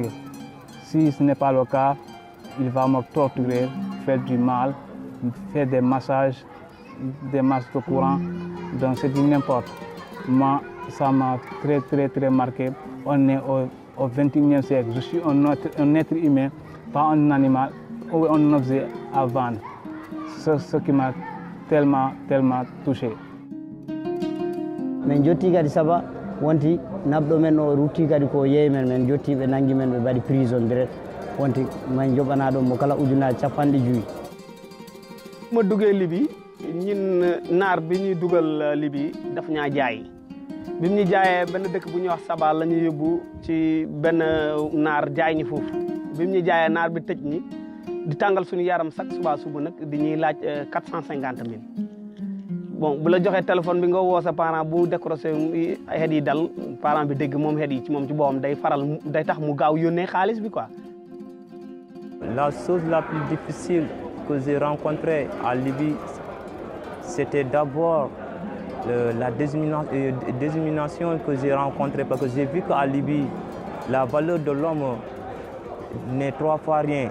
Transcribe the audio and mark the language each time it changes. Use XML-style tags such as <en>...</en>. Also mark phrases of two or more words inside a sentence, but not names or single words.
<fr>Si ce n'est pas le cas, il va me torturer, faire du mal, faire des massages de courant, donc c'est du n'importe. Moi, ça m'a très marqué. On est au XXIe siècle. Je suis un être humain, pas un animal ou un objet à vendre. C'est ce qui m'a tellement touché.</fr> <ff>Men jotti kadi saba wonti nabɗo men o rutti kadi ko yeey men jotti ɓe nangi men ɓe mbaɗi</ff> <fr>prison direct</fr> <ff>wonti man joɓana ɗum mo kala ujunaji 50</ff> <wo>ma duggee Libye ñun naar bi ñuy dugal Libye daf ñaa jaay bi mu ñu jaayee benn dëkk bu ñuy wax Saba la ñu yóbbu ci benn naar jaay ñi foofu bi mu ñu jaayee naar bi tëj ñi di tàngal suñu yaram sax suba nag di ñuy laaj 450 000 bon bu la joxee téléphone bi nga woo sa parent bu décroché xeet yi dal parent bi dégg moom xeet yi ci moom ci boppam day tax mu gaaw yónnee xaalis bi quoi.</wo> <fr>La chose la plus difficile que j'ai rencontrée à Libye, c'était d'abord la discrimination que j'ai rencontrée, parce que j'ai vu qu'à Libye, la valeur de l'homme n'est 3 fois rien.</fr>